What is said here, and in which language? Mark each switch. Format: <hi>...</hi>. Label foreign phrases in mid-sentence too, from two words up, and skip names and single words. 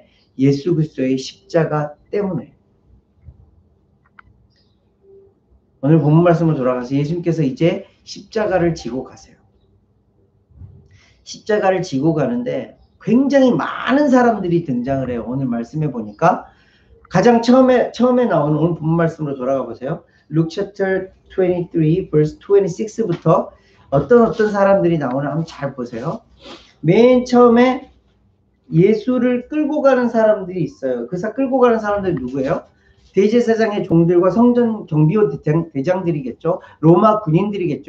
<ko>예수 그리스도의 십자가 때문에. 오늘 본문 말씀으로 돌아가서 예수님께서 이제 십자가를 지고 가세요. 십자가를 지고 가는데 굉장히 많은 사람들이 등장을 해요. 오늘 말씀해 보니까 가장 처음에 나오는 오늘 본문 말씀으로 돌아가 보세요.</ko> <en>Luke chapter 23 verse</en> <ko>26부터 어떤 사람들이 나오나 한번 잘 보세요. 맨 처음에 예수를 끌고 가는 사람들이 있어요. 그 끌고 가는 사람들이 누구예요? 대제사장의 종들과 성전 경비원 대장들이겠죠. 로마 군인들이겠죠.</ko>